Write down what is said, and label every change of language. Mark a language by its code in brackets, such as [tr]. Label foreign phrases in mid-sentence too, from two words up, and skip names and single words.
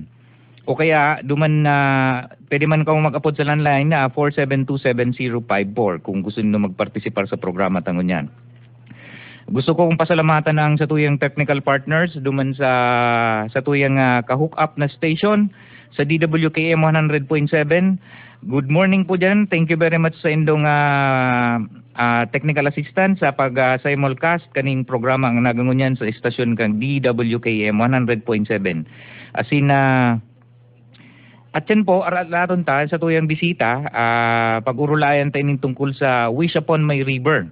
[bik] O kaya duman pwede man kayo mag-upload sa landline na 4727054 kung gusto niyo magpartisipar sa programa tangon yan. [tl] Gusto kong pasalamatan [bik] ang sa tuyang [en] technical partners [bik] duman sa tuyang ka-hook up na station sa DWKM 100.7. [en] Good morning [tl] po dyan. [en] Thank you very much [bik] sa indong [en] technical assistance [bik] sa pag-simulcast kaning programa ang nagangunyan sa estasyon kang DWKM 100.7. Asin at yan po, araton ta sa tuyang bisita, pag-urulayan tayo tungkol sa Wish Upon My River.